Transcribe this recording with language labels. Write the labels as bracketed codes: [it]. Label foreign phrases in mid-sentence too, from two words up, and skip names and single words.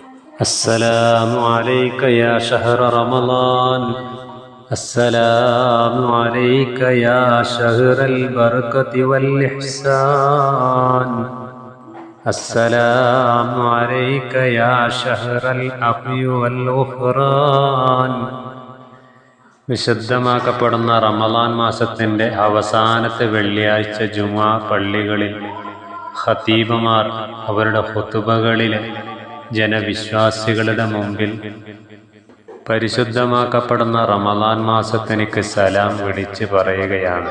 [ar] السلام عليك يا شهر رمضان. السلام عليك يا شهر البركة والإحسان. السلام عليك يا شهر العفو والغفران. [ml] വിശുദ്ധമാക്കപ്പെടുന്ന റമളാൻ മാസത്തിൻ്റെ അവസാനത്തെ വെള്ളിയാഴ്ച ജുമുഅ പള്ളികളിൽ ഖതീബുമാർ അവരുടെ ഖുതുബകളിൽ ജനവിശ്വാസികളുടെ മുമ്പിൽ പരിശുദ്ധമാക്കപ്പെടുന്ന റമളാൻ മാസത്തിനിക്ക് സലാം വിളിച്ച് പറയുകയാണ്.